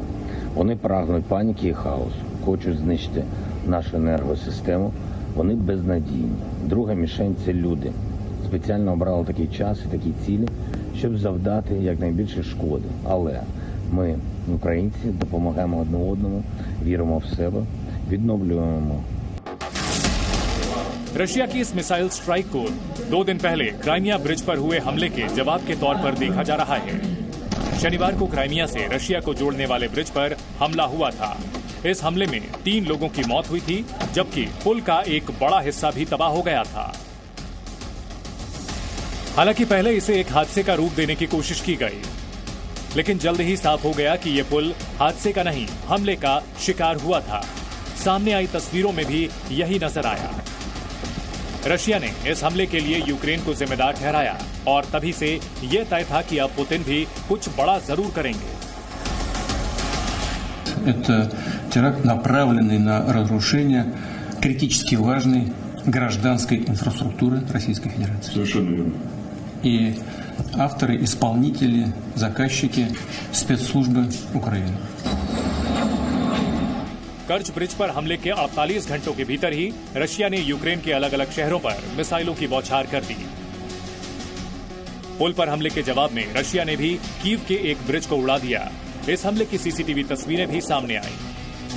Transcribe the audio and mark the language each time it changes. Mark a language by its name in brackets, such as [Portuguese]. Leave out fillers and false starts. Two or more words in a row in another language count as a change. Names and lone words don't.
[Ukrainian] Вони прагнуть паніки і хаосу, хочуть знищити нашу енергосистему. Вони безнадійні. Друга мішень – це люди. Спеціально обрали такий час і такі цілі, щоб завдати якнайбільше шкоди. Але ми, українці, допомагаємо одне одному, віримо в себе, відновлюємо. [Hindi] रशिया की इस [English] missile strike [Hindi] को 2 दिन पहले क्राइमिया ब्रिज पर हुए हमले के जवाब के तौर पर देखा जा रहा है। शनिवार को क्राइमिया से रशिया को जोड़ने वाले ब्रिज पर हमला हुआ था। इस हमले में 3 लोगों की मौत हुई थी, जबकि पुल का एक बड़ा हिस्सा भी तबाह हो गया था। हालांकि पहले इसे एक हादसे का रूप देने की कोशिश की गई, लेकिन जल्द ही साफ हो गया कि यह पुल हादसे का नहीं, हमले का शिकार हुआ था। सामने आई तस्वीरों में भी यही नजर आया। रशिया ने इस हमले के लिए यूक्रेन को जिम्मेदार ठहराया और तभी से यह तय था कि अब पुतिन भी कुछ बड़ा जरूर करेंगे। [Russian] Это теракт, направленный на разрушение критически важной гражданской инфраструктуры Российской Федерации. Совершенно верно. И авторы, исполнители, заказчики спецслужбы Украины. [Hindi] कर्च ब्रिज पर हमले के 48 घंटों के भीतर ही रशिया ने यूक्रेन के अलग अलग शहरों पर मिसाइलों की बौछार कर दी। पुल पर हमले के जवाब में रशिया ने भी कीव के एक ब्रिज को उड़ा दिया। इस हमले की सीसीटीवी तस्वीरें भी सामने आई।